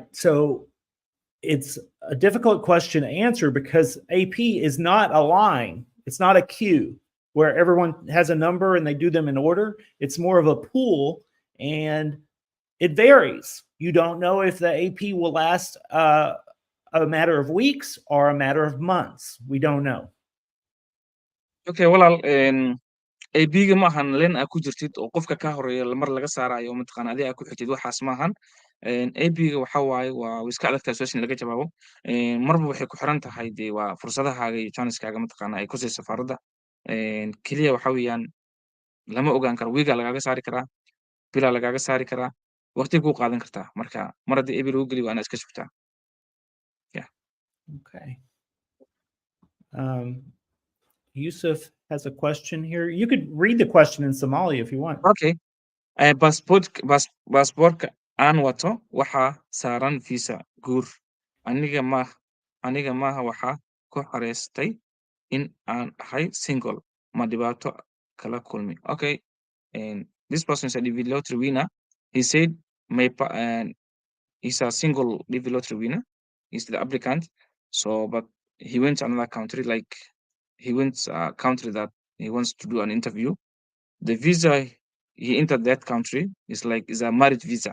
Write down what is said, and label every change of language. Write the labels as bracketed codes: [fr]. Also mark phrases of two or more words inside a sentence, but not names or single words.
[en] So it's a difficult question to answer because AP is not a line. It's not a queue where everyone has a number and they do them in order. It's more of a pool and it varies. You don't know if the AP will last a matter of weeks or a matter of months. We don't know. [so] Okay, walaal AP-ga ma ahan len aad ku jirtid oo qofka ka horeeya mar laga saarayo mataqaanaa adiga aad ku xigtid waxaas ma ahan AP-ga waxa waaye waa iska adagtahay su'aasha in laga jawaabo marba waxay ku xiran tahay dee waa fursadahaaga iyo chances-kaaga mataqaanaa ay ku siiso safaaradda keliya waxa weeyaan lama ogaan karo wiigaa lagaaga saari karaa bilaa lagaaga saari karaa waqti kuu qaadan kartaa marka mar haddii AP lagu geliyo waa inaad iska sugtaa. [en] Okay. Yusuf has a question here. You could read the question in Somali if you want. Okay. [so] Baasaboorka aan wato waxaa saaran visa guur aniga maaha waxaa ku xareystay in aan ahay single ma dhibaato kala kulmi. [en] Okay, this person is a developtory winner. He said he's a single developtory winner. He's the applicant. So, but he went to another country, like he went a country that he wants to do an interview. The visa he entered that country is a marriage visa.